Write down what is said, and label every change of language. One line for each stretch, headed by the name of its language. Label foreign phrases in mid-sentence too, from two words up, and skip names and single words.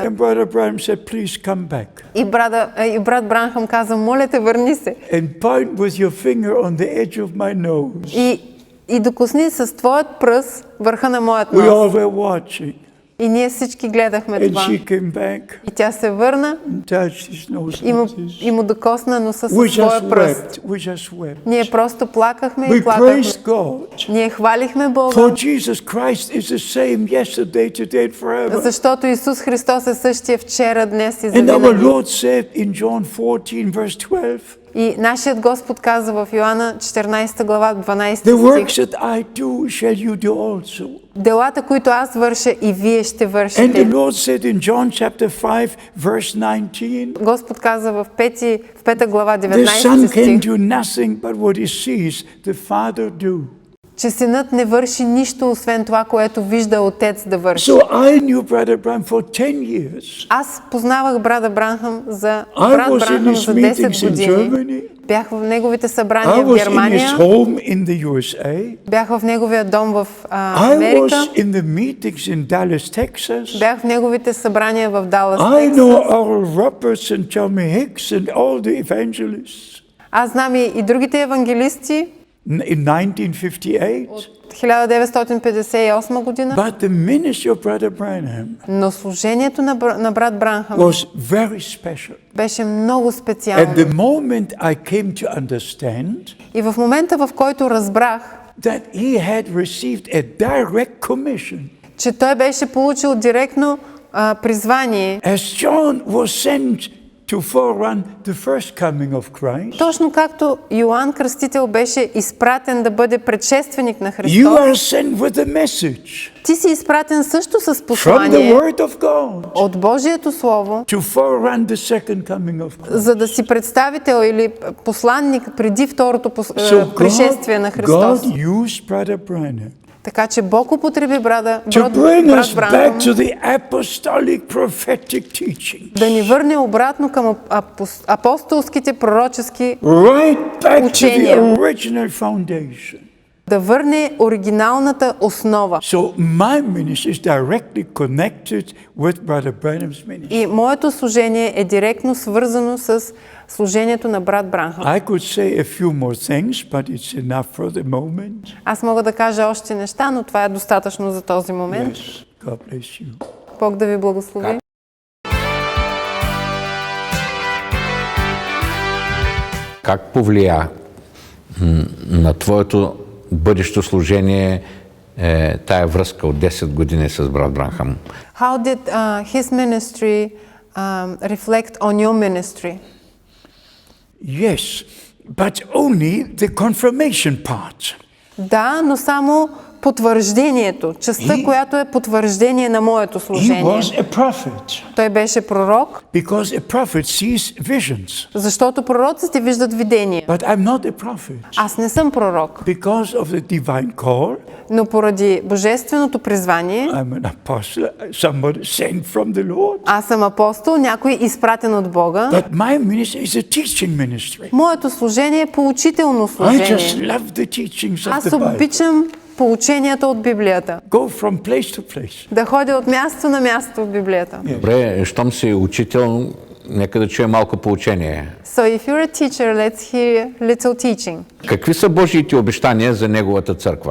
English: And Brother Branham said, please come back.
Bulgarian: И брат Бранхам каза, моля те, върни се.
English: And point with your finger on the edge of my nose.
Bulgarian: И докосни с твоят пръст върха на моят
English: We
Bulgarian: нос.
English: all were watching.
Bulgarian: И ние всички гледахме
English: And
Bulgarian: това.
English: she came back
Bulgarian: И тя се върна
English: and touched his nose
Bulgarian: и
English: like this.
Bulgarian: му докосна носа
English: We
Bulgarian: със своя
English: just
Bulgarian: пръст.
English: wept. We just wept.
Bulgarian: Ние просто плакахме и
English: We
Bulgarian: плакахме.
English: praised God.
Bulgarian: Ние хвалихме Бога,
English: For Jesus Christ is the same yesterday, today, and forever.
Bulgarian: защото Исус Христос е същия вчера, днес и
English: And our
Bulgarian: завинаги.
English: Lord said in John 14, verse 12,
Bulgarian: И нашият Господ каза в Йоанна 14 глава 12
English: the works
Bulgarian: стих:
English: that I do shall you do also.
Bulgarian: делата, които аз върша, и вие ще
English: And the
Bulgarian: вършите.
English: Lord said in John chapter 5, verse 19,
Bulgarian: Господ каза в 5 глава
English: the Son
Bulgarian: 19
English: can
Bulgarian: стих,
English: do nothing but what he sees the Father do.
Bulgarian: че синът не върши нищо, освен това, което вижда отец да върши.
English: So I knew Brother Branham for 10 years.
Bulgarian: Аз познавах брат Бранхам за
English: I
Bulgarian: брат
English: was in
Bulgarian: Бранхам
English: his
Bulgarian: за
English: meetings
Bulgarian: 10
English: in
Bulgarian: години.
English: Germany.
Bulgarian: Бях в неговите
English: I
Bulgarian: събрания в
English: was in his
Bulgarian: Германия,
English: home in the USA.
Bulgarian: бях в неговия дом в
English: I
Bulgarian: Америка,
English: was in the meetings in Dallas, Texas.
Bulgarian: бях в неговите събрания в Далас,
English: I know
Bulgarian: Тексас.
English: Oral Roberts and Tommy Hicks and all the evangelists.
Bulgarian: Аз знам и другите евангелисти.
English: in 1958.
Bulgarian: 1958 година.
English: But the ministry of Brother Branham
Bulgarian: Но служението на брат Бранхам
English: was very special.
Bulgarian: беше много
English: At
Bulgarian: специално.
English: the moment I came to understand
Bulgarian: И в момента, в който разбрах,
English: that he had received a direct commission,
Bulgarian: че той беше получил директно призвание,
English: as John was sent to forerun the first coming of Christ,
Bulgarian: точно както Йоан Кръстител беше изпратен да бъде предшественик на
English: you
Bulgarian: Христос,
English: are sent with a message
Bulgarian: ти си изпратен също с
English: from the
Bulgarian: послание
English: Word of God
Bulgarian: от Божието Слово,
English: to forerun the second coming of Christ.
Bulgarian: за да си представител или посланник преди второто
English: So
Bulgarian: пришествие на Христос.
English: God used Brother Branham
Bulgarian: Така че Бог употреби брат
English: to bring us back
Bulgarian: Бранхам
English: to the apostolic prophetic teaching.
Bulgarian: да ни върне обратно към апостолските пророчески,
English: Right back to the
Bulgarian: Учение.
English: original foundation.
Bulgarian: да върне оригиналната основа.
English: So my ministry is directly connected with Brother Branham's ministry.
Bulgarian: И моето служение е директно свързано с служението на брат Бранхам.
English: I could say a few more things, but it's enough for the moment.
Bulgarian: Аз мога да кажа още неща, но това е достатъчно за този момент.
English: Yes, God bless you.
Bulgarian: Бог да ви благослови. Как повлия на твоето бъдещо служение тая връзка от 10 години с брат Бранхам?
English: How did his ministry reflect on your ministry? Yes, but only the confirmation part.
Bulgarian: Да, но само потвърждението, частта, която е потвърждение на моето
English: He
Bulgarian: служение.
English: was a prophet
Bulgarian: Той беше пророк,
English: because a prophet sees visions.
Bulgarian: защото пророците виждат видения.
English: But I'm not a prophet
Bulgarian: Аз не съм пророк,
English: because of the divine call.
Bulgarian: но поради божественото призвание,
English: I'm an apostle, somebody sent from the Lord.
Bulgarian: аз съм апостол, някой изпратен от Бога.
English: But my ministry is a teaching ministry.
Bulgarian: Моето служение е поучително
English: I
Bulgarian: служение.
English: just love the teachings of
Bulgarian: Аз
English: the Bible.
Bulgarian: обичам поученията от Библията.
English: Go from place to place.
Bulgarian: Да ходя от място на място в Библията. Добре, щом си учител, нека да чуем малко поучение.
English: So if you're a teacher, let's hear little teaching.
Bulgarian: Какви са Божиите обещания за Неговата църква?